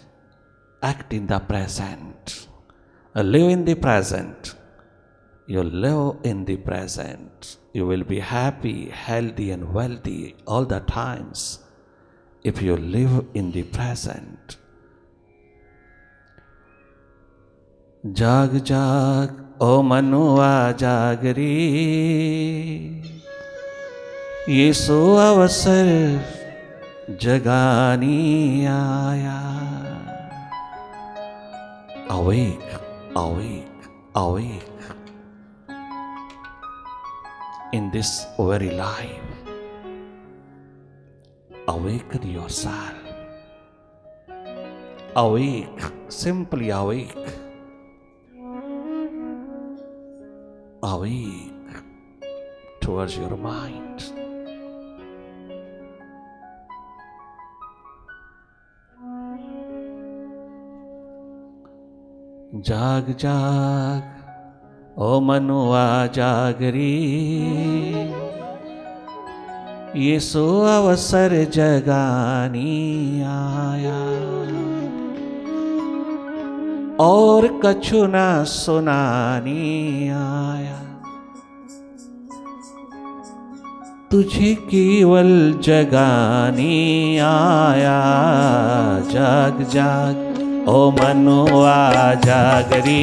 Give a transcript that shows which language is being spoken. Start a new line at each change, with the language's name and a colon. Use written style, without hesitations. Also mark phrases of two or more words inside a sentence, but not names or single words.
English: Act in the present. Live in the present. You live in the present. You will be happy, healthy, and wealthy all the times if you live in the present.
Hindi: जाग जाग, ओ मनुआ जागरी. ऐसो अवसर जगानी आया.
English: Awake, awake, awake. In this very life, awaken yourself. Awake, simply awake. Awake towards your mind.
Hindi: जाग जाग, ओ मनुआ जागरी. ऐसो अवसर जगानी आया. और कछु न सुनानी आया. तुझे केवल जगानी आया. जाग जाग ओ मनुआ जागरी.